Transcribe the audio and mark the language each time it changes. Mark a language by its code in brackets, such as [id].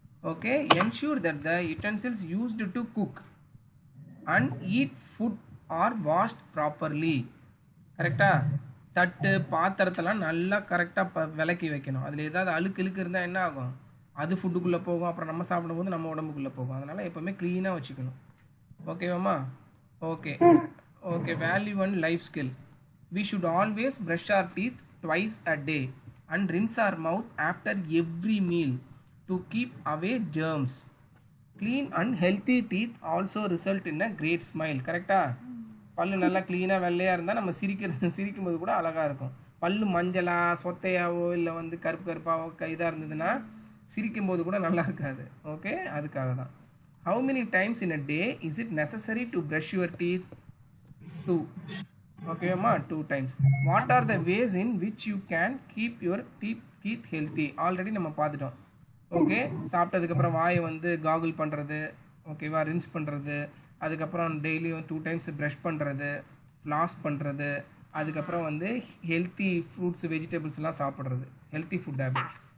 [en] Okay, ensure that the utensils used to cook and eat food are washed properly. [ta] கரெக்டாக தட்டு பாத்திரத்தெல்லாம் நல்லா கரெக்டாக விளக்கி வைக்கணும். அதில் ஏதாவது அழுக்கு இருந்தால் என்ன ஆகும், அது ஃபுட்டுக்குள்ளே போகும், அப்புறம் நம்ம சாப்பிடும்போது நம்ம உடம்புக்குள்ளே போகும். அதனால் எப்போவுமே க்ளீனாக வச்சுக்கணும். ஓகேவாம்மா? Okay okay, [en] Value and life skill. We should always brush our teeth twice a day and rinse our mouth after every meal to keep away germs. Clean and healthy teeth also result in a great smile. [ta] கரெக்டா? பல்லு நல்லா க்ளீனாக வெள்ளையாக இருந்தால் நம்ம சிரிக்கும்போது கூட அழகாக இருக்கும். பல்லு மஞ்சளாக சொத்தையாவோ இல்லை வந்து கருப்பு கருப்பாவோ இதாக இருந்ததுன்னா சிரிக்கும்போது கூட நல்லா இருக்காது. ஓகே, அதுக்காக தான். [en] How many times in a day is it necessary to brush your teeth? [ta] 2. ஓகேம்மா, 2 times. [en] What are the ways in which you can keep your teeth healthy? [ta] Already நம்ம பார்த்துட்டோம். ஓகே, சாப்பிட்டதுக்கப்புறம் வாயை வந்து காகுல் பண்ணுறது, ஓகேவா, ரின்ஸ் பண்ணுறது, அதுக்கப்புறம் டெய்லியும் 2 times ப்ரஷ் பண்ணுறது, ஃப்ளாஸ் பண்ணுறது, அதுக்கப்புறம் வந்து ஹெல்த்தி ஃப்ரூட்ஸ் வெஜிடபிள்ஸ்லாம் சாப்பிட்றது, ஹெல்த்தி ஃபுட் ஹேபிட்.